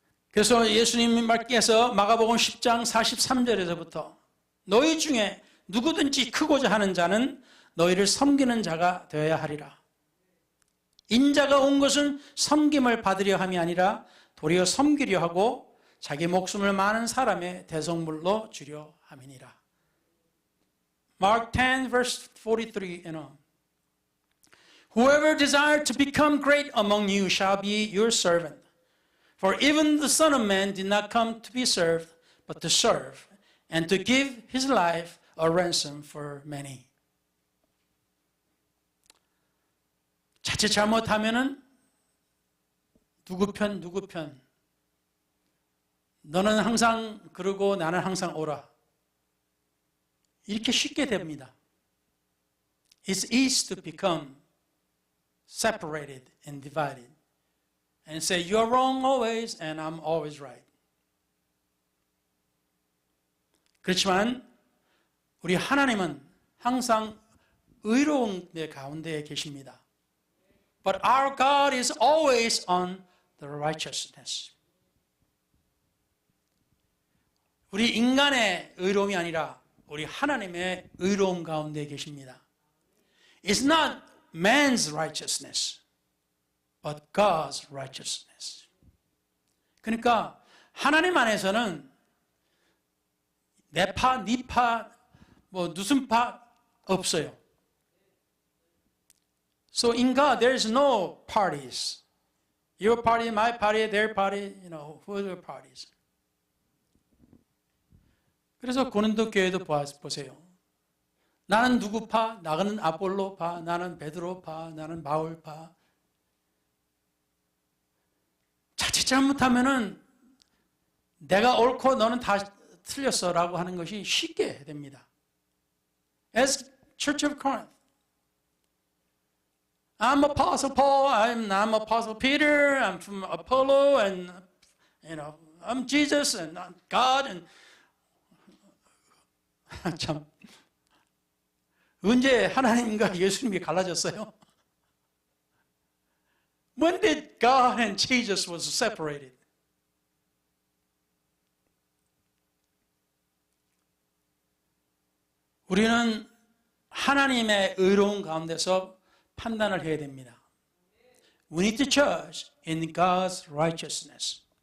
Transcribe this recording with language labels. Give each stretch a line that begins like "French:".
Korean: 그래서 예수님께서 마가복음 10장 43절에서부터 너희 중에 누구든지 크고자 하는 자는 너희를 섬기는 자가 되어야 하리라. 인자가 온 것은 섬김을 받으려 함이 아니라 도리어 섬기려 하고 자기 목숨을 많은 사람의 대성물로 주려 함이니라.
English: Mark 10 verse 43 and on. Whoever desires to become great among you shall be your servant. For even the Son of Man did not come to be served, but to serve, and to give his life a ransom for many.
Korean: 자칫 잘못하면은 누구 편 너는 항상 그러고 나는 항상 오라 이렇게 쉽게 됩니다.
English: It's easy to become separated and divided and say you are wrong always and I'm always right.
Korean: 그렇지만 우리 하나님은 항상 의로운 데 가운데에 계십니다.
English: But our God is always on the righteousness.
Korean: 우리 인간의 의로움이 아니라 우리 하나님의 의로움 가운데 계십니다.
English: It's not man's righteousness, but God's righteousness.
Korean: 그러니까 하나님 안에서는 내 파, 네 파, 무슨 파 없어요.
English: So in God, there is no parties. Your party, my party, their party, whoever parties.
Korean: 그래서 고린도 교회도 보세요. 나는 누구 파, 나는 아볼로 파, 나는 베드로 파, 나는 바울 파. 자칫 잘못하면은 내가 옳고 너는 다 틀렸어라고 하는 것이 쉽게 됩니다.
English: As Church of Corinth. I'm Apostle Paul, I'm Apostle Peter, I'm from Apollo, and I'm Jesus and God.
Korean: And 참 언제 하나님과 예수님이 갈라졌어요?
English: When did God and Jesus was separated?
Korean: 우리는 하나님의 의로운 가운데서 판단을 해야 됩니다.
English: We need to judge in God's righteousness.